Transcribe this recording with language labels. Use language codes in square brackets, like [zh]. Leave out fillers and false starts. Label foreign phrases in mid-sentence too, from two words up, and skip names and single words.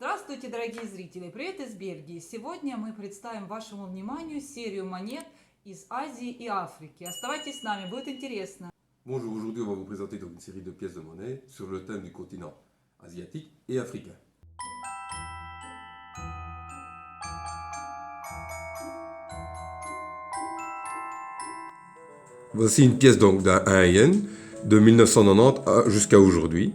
[ru] Здравствуйте, дорогие зрители! Привет из Бельгии! Сегодня мы представим вашему вниманию серию монет из Азии и Африки. Оставайтесь с нами, будет интересно. [fr] Bonjour, aujourd'hui on va vous présenter donc une série de pièces de monnaie sur le thème du continent asiatique et africain. Voici une pièce donc d'un 1 yen de 1990 jusqu'à aujourd'hui.